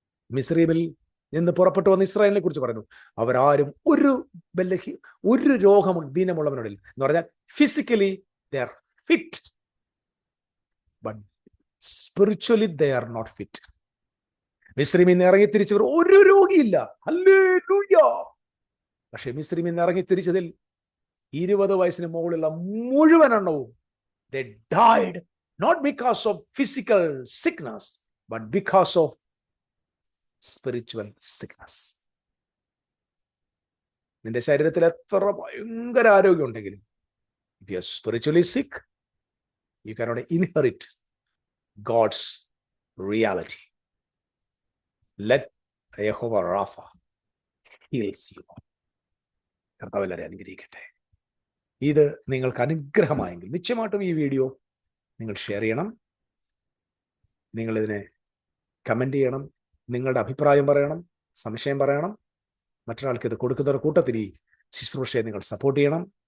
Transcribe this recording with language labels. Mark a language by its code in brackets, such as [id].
[ml] മിസ്രീമിൽ നിന്ന് പുറപ്പെട്ടു വന്ന ഇസ്രായേലിനെ കുറിച്ച് പറയുന്നു. അവരാരും ഒരു രോഗം ദീനമുള്ളവനോടില്ല എന്ന് പറഞ്ഞാൽ [en] Physically they are fit, but spiritually they are not fit. [ml] മിസ്രീമിൽ നിന്ന് ഇറങ്ങി തിരിച്ചവർ ഒരു രോഗിയില്ല. ഹല്ലേലൂയ. പക്ഷെ മിസ്രീമിൽ നിന്ന് ഇറങ്ങി തിരിച്ചതിൽ 20 വയസ്സിന് മുകളിലുള്ള മുഴുവൻ എണ്ണവും [en] they died not because of physical sickness but because of spiritual sickness. [ml] നിന്റെ ശരീരത്തിൽ എത്ര ഭയങ്കര ആരോഗ്യം ഉണ്ടെങ്കിലും [en] if you are spiritually sick, you cannot inherit God's reality. Let Jehovah Rapha heals you. [ml] കർത്താവ് എല്ലാവരെയും അനുഗ്രഹിക്കട്ടെ. ഇത് നിങ്ങൾക്ക് അനുഗ്രഹമായെങ്കിൽ നിശ്ചയമായിട്ടും ഈ വീഡിയോ നിങ്ങൾ ഷെയർ ചെയ്യണം. നിങ്ങളിതിനെ കമൻറ്റ് ചെയ്യണം. നിങ്ങളുടെ അഭിപ്രായം പറയണം, സംശയം പറയണം. മറ്റൊരാൾക്ക് ഇത് കൊടുക്കുന്ന കൂട്ടത്തിൽ ഈ ശുശ്രൂഷയെ നിങ്ങൾ സപ്പോർട്ട് ചെയ്യണം.